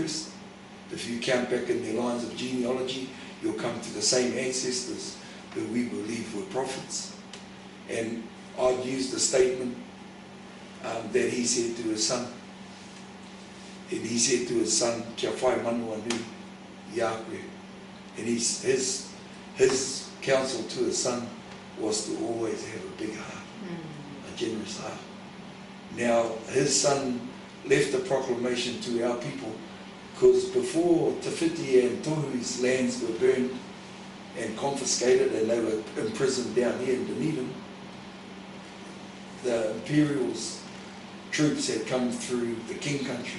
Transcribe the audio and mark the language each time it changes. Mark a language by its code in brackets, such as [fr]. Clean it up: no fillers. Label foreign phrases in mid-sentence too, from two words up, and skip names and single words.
[en] If you count back in their lines of genealogy, you'll come to the same ancestors who we believe were prophets. And I'd use the statement that he said to his son. And he said to his son, [mi] kia whai manua nui i a koe. [en] And his counsel to his son was to always have a big heart, a generous heart. Now, his son left a proclamation to our people, because before Te Whiti and Tohu's lands were burned and confiscated and they were imprisoned down here in Dunedin, the Imperial's troops had come through the King Country.